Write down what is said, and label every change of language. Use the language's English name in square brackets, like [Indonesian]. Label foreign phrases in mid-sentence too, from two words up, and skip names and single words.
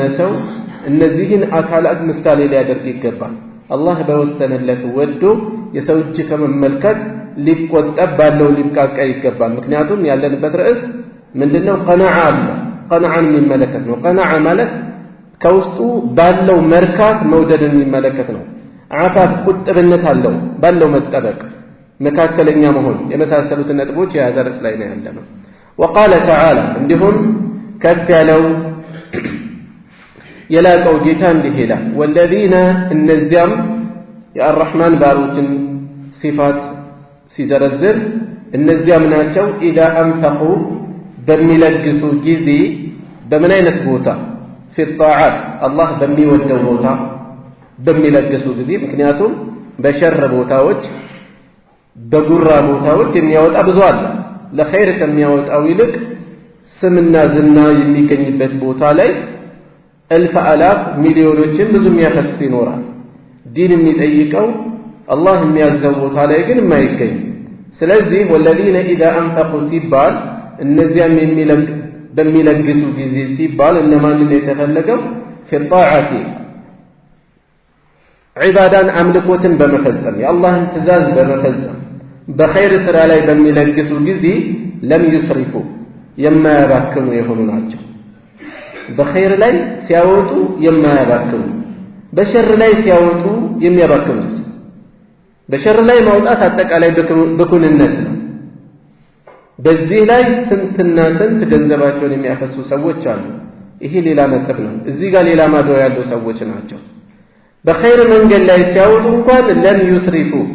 [Amharic] ሰው እነዚህን አካላት ምሳሌ ሊያደርግ ይገባል አላህ በወሰነለት ወዶ የሰው እጅ ከመመልከት ሊቆጠብ ባለው ሊብቃቃ ይገባል ምክንያቱም ያለንበት ርዕስ ምንድነው ቀናዓ አለ ቀናዓን የሚመለከት ነው ቀናዓ ማለት ከውስጡ ባለው መርካት መውደድን የሚመለከት ነው አፋፍ ቁጥብነት አለው ባለው መጠበቅ መካከለኛ መሆን የመሳሰሉት ነጥቦች የያዘ ርዕስ ላይ ነው ያለነው [Arabic] وقال تعالى [Amharic] እንዲሁም ከፍ ያለው የላቀው ጌታ እንዲህ ይላል والذين እነዚያም የአርህማን ባሮችን ሲፋት ሲዘረዝር እነዚያም ናቸው [Arabic] إذا أنفقوا [Amharic] በሚለግሱ ጊዜ በምን አይነት ቦታ [Arabic] في الطاعات الله [Amharic] በሚወደው ቦታ በሚለግሱ ጊዜ ምክንያቱም በሸር ቦታዎች በጉራ ቦታዎች የሚያወጣ ብዙ አለ ለኸይር ከሚያወጣው ይልቅ ስምና ዝና የሚገኝበት ቦታ ላይ እልፍ አላፍ ሚሊዮኖችን ብዙ የሚያፈስ ይኖራል ዲን የሚጠይቀው አላህ የሚያዘው ቦታ ላይ ግን የማይገኝ ስለዚህ [Arabic] والذين اذا انفقوا [Amharic] ሲባል እነዚያም በሚለግሱ ጊዜ ሲባል እነማንን የተፈለገው [Arabic] في الطاعه [Amharic] ዒባዳን አምልኮትን በመፈጸም የአላህን ትእዛዝ በመፈጸም በኸይር ስራ ላይ በሚለግሱ ጊዜ [Arabic] لم يسرفوا [Amharic] የማያባክኑ የሆኑ ናቸው በኸይር ላይ ሲያወጡ የማያባክኑ በሸር ላይ ሲያወጡ የሚያባክኑስ በሸር ላይ ማውጣት አጠቃላይ በኩንነት ነው በዚህ ላይ ስንትና ስንት ገንዘባቸውን የሚያፈሱ ሰዎች አሉ ይሄ ሌላ ነጥብ ነው እዚህ ጋር ሌላ ማዶ ያለው ሰዎች ናቸው በኸይር መንገድ ላይ ሲያወጡ እንኳን [Arabic] لم يسرفوا